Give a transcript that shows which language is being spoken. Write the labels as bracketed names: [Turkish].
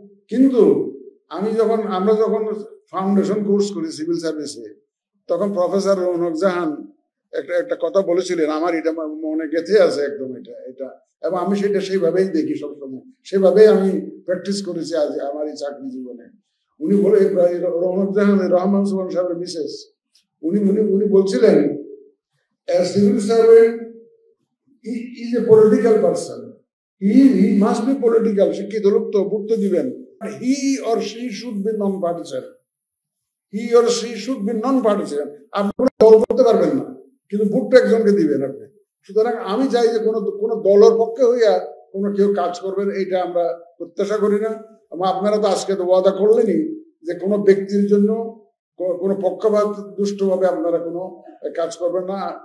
[Bangla] কিন্তু আমরা যখন ফাউন্ডেশন কোর্স করি সিভিল সার্ভিসে, তখন প্রফেসর রৌনক জাহান একটা কথা বলেছিলেন, আমার এটা মনে গেঁথে আছে একদম এটা, এবং আমি সেটা সেইভাবেই দেখি সবসময়, সেভাবেই আমি প্র্যাকটিস করেছি আজ আমার এই চাকরি জীবনে। উনি বলে, রৌনক জাহান রহমান সুবহান সাহেবের মিসেস, উনি বলছিলেন, [English] a civil servant is a political person. He must be political. [Bangla] শিক্ষিত লোক তো, ভোট তো দিবেন। [English] He or she should be non-partisan. He or she should be non-partisan. [Bangla] আপনি কোনো দল করতে পারবেন না, কিন্তু ভোটটা একজনকে দিবেন আপনি। সুতরাং আমি চাই যে কোনো দলের পক্ষে হইয়া কোনো কেউ কাজ করবেন, এইটা আমরা প্রত্যাশা করি না। আপনারা তো আজকে তো ওয়াদা করলেনই যে কোনো ব্যক্তির জন্য কোনো পক্ষপাত দুষ্টভাবে আপনারা কোনো কাজ করবেন না।